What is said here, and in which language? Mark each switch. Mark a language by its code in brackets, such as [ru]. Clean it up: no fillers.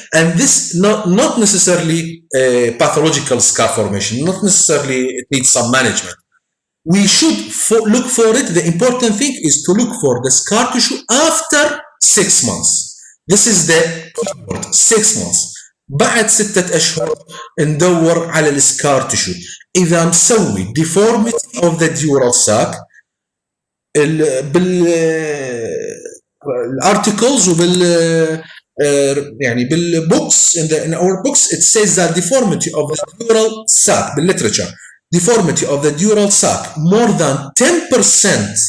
[en] And this not necessarily pathological scar formation, not necessarily it needs some management. We should look for it. The important thing is to look for the scar tissue after 6 months. This is the keyword, 6 months. [ar] بعد 6 أشهر ندور على السكار تيشو. إذا مسوي [en] deformity of the dural sac بالarticles وبال يعني بالbooks in our books it says that deformity of the dural sac بالliterature, deformity of the dural sac more than 10%,